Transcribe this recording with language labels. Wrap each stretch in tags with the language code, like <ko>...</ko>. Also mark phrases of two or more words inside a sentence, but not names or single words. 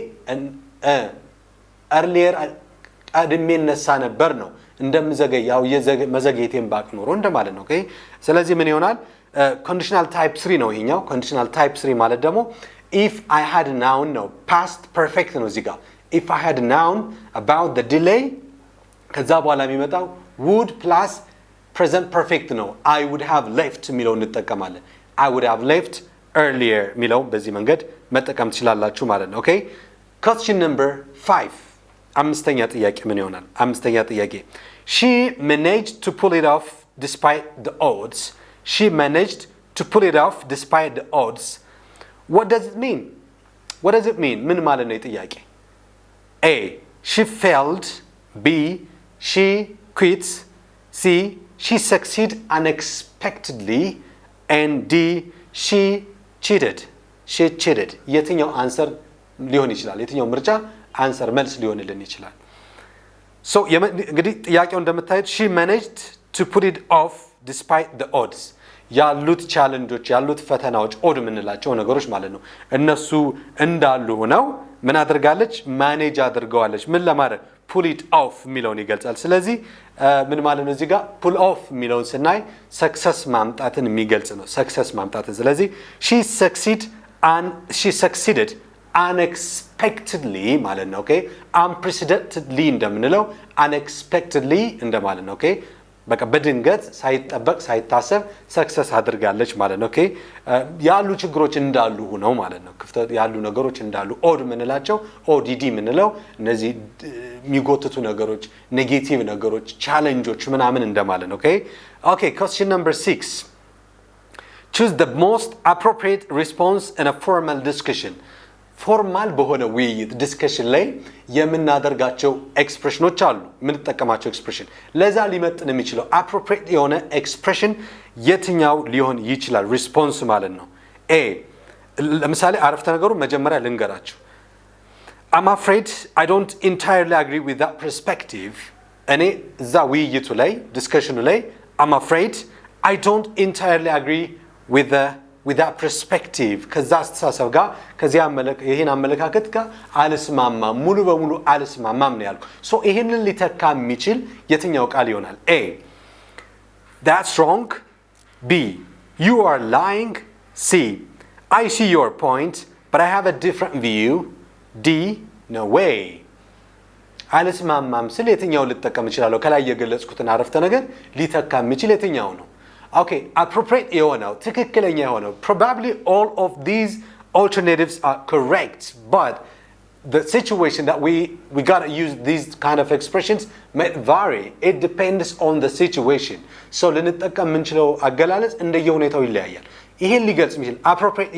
<am>earlier ቀድሜ ነሳ ነበር ነው እንደምዘገይ ያው መዘግየቴን ባቅ ኑሮ እንደማለት ነው ስለዚህ ምን ይሆናል</am> <en>conditional type 3</en> <am>ነው ይሄኛው conditional</am> <en>type 3</en> <am>ማለት ደግሞ</am> <en>if I had known ነው past perfect</en> <am>ነው እዚህ ጋር</am> <en>if I had known about the delay</en> <am>ከዛ በኋላ የሚመጣው</am> <en>would plus present perfect ነው I would have left</en> <am>የሚለው እንጠቀማለን</am> <en>I would have left earlier</en> <am>የሚለው በዚህ መንገድ መጠቀም ትችላላችሁ ማለት ነው</am> <en>question number 5</en> <am>አምስተኛ ጥያቄ ምን ይሆናል አምስተኛ ጥያቄ</am> <en>she managed to pull it off despite the odds what does it mean</en> <am>ምን ማለት ነው ጥያቄ</am> <en>a she failed b she quit c she succeeded unexpectedly and d she</en> <am>cheated የትኛው አንሰር ሊሆን ይችላል የትኛው ምርጫ አንሰር መልስ ሊሆንልን ይችላል so እንግዲህ ጥያቄው እንደምታዩት she</am> <en>managed to put it off despite the odds</en> <am>ያሉት ቻሌንጆች ያሉት ፈተናዎች ኦድ የምንላቸው ነገሮች ማለት ነው እነሱ እንዳሉ ሆነው ምን አድርጋለች ማኔጅ አድርገዋለች ምን ለማድረግ</am> <en>pull it off</en> <am>የሚለውን ይገልጻል ስለዚህ ምን ማለት ነው እዚህ ጋር</am> <en>pull off</en> <am>የሚለውን ስናይ success ማምጣትን የሚገልጽ ነው success ማምጣትን ስለዚህ she</am> <en>succeeded unexpectedly</en> <am>ማለት ነው ኦኬ unprecedentedly እንደምንለው unexpectedly እንደማለት ነው ኦኬ በቃ በድንገት ሳይጠበቅ ሳይታሰብ ሰክሰስ አድርጋለች ማለት ነው ኦኬ ያሉ ችግሮች እንዳሉ ሆነው ማለት ነው ክፍተት ያሉ ነገሮች እንዳሉ ኦድ ምንላቸው ኦዲዲ ምንለው እነዚህ የሚጎትቱ ነገሮች ኔጌቲቭ ነገሮች ቻሌንጆች ምናምን እንደማለት ነው ኦኬ</am> <en>question number 6 choose the most appropriate response in a formal discussion</en> <am>ፎርማል በሆነ ውይይት ዲስከሽን ላይ የምናደርጋቸው ኤክስፕሬሽኖች አሉ የምንጠቀማቸው ኤክስፕሬሽን ለዛ ሊመጥን የሚችለው appropriate የሆነ ኤክስፕሬሽን የትኛው ሊሆን ይችላል ሪስፖንስ ማለት ነው ኤ ለምሳሌ አረፍተ ነገሩ መጀመሪያ ልንገራችሁ</am> <en>I'm afraid I don't entirely agree with that perspective</en> <am>እኔ እዛ ውይይቱ ላይ ዲስከሽኑ ላይ</am> <en>I'm afraid I don't entirely agree with that perspective</en> <am>ከዛ አስተሳሰብ ጋር ከዚያ ይሄን አመለካከት ጋር አልስማማም ሙሉ በሙሉ አልስማማም ነው ያልኩ ሶ ይሄንን ሊተካ የሚችል የትኛው ቃል ይሆናል A</am> <en>That's wrong B You are lying C I see your point but I have a different view D No way</en> <am>አልስማማም ስለ የትኛው ልጠቀም እችላለሁ ከላይ የገለጽኩትን አረፍተ ነገር ሊተካ የሚችል የትኛው ነው</am> <en>Okay, appropriate</en> <am>የሆነው ትክክለኛ የሆነው</am> <en>probably all of these alternatives are correct but the situation that we got to use these kind of expressions might vary it depends on the situation so</en> <am>ልንጠቀም የምንችለው አገላለጽ እንደየሁኔታው ይለያያል ይሄን ሊገልጽ የሚችል</am> <en>appropriate</en>